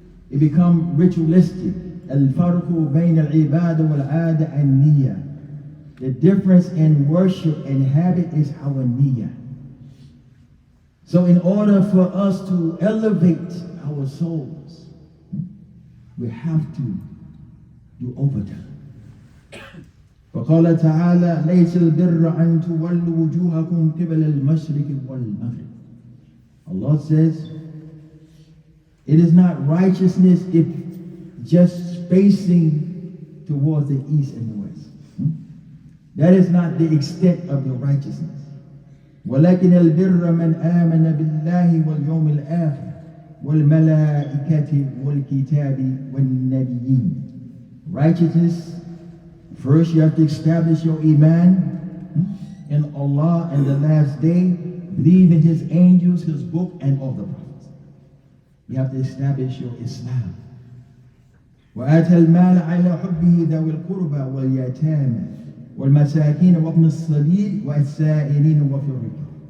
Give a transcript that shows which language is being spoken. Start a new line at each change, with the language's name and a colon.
English: It becomes ritualistic.
Arabic: Al-farqu bayna al-ibada wal-'ada an-niyyah.
English: The difference in worship and habit is our niyyah. So in order for us to elevate our souls, we have to do overtime.
Arabic: فقال تعالى ليس البر أن تولوا وجوهكم قبل المشرق والمغرب.
English: Allah says, it is not righteousness if just facing towards the east and the west. That is not the extent of your righteousness.
Arabic: ولكن البر من آمن بالله واليوم الآخر والملائكة والكتاب والنبيين.
English: Righteousness, first you have to establish your iman in Allah and the last day, believe in His angels, His book, and all the prophets. You have to establish your Islam.
Arabic: وآتى المال على حبه ذوي القربى واليتامى والمساكين وابن السبيل والسائلين وفي الرقاب.